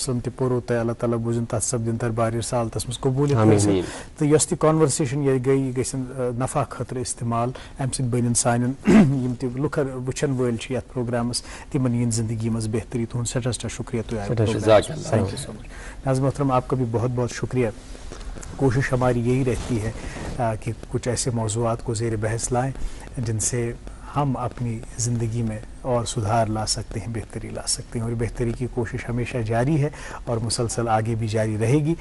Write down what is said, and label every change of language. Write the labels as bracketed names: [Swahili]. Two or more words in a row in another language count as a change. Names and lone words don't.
[Kashmiri] وسلم تہِ پوٚروٕ تۄہہِ اللہ تعالیٰ بوٗزِن تَتھ سپدِن دربارِ رسالتس منٛز قبوٗلیت حٲصِل تہٕ یۄس تہِ کانورسیشن ییٚتہِ گٔے یہِ گژھن نفع خٲطرٕ استعمال اَمہِ سۭتۍ بنن سانٮ۪ن یِم تہِ لُکن وٕچھن وٲلۍ چھِ یتھ پروگرامس تِمن یِن زندگی منٛز بہتری تُہُنٛد سٮ۪ٹھاہ شُکریہ تُہۍ آیہِ [English] thank you so much [Urdu] ناظرین محترم آپ کا بھی بہت بہت شکریہ کوشش ہماری یہی رہتی ہے کہ کچھ ایسے موضوعات کو زیر بحث لائیں جن سے ہم اپنی زندگی میں اور سدھار لا سکتے ہیں بہتری لا سکتے ہیں اور بہتری کی کوشش ہمیشہ جاری ہے اور مسلسل آگے بھی جاری رہے گی.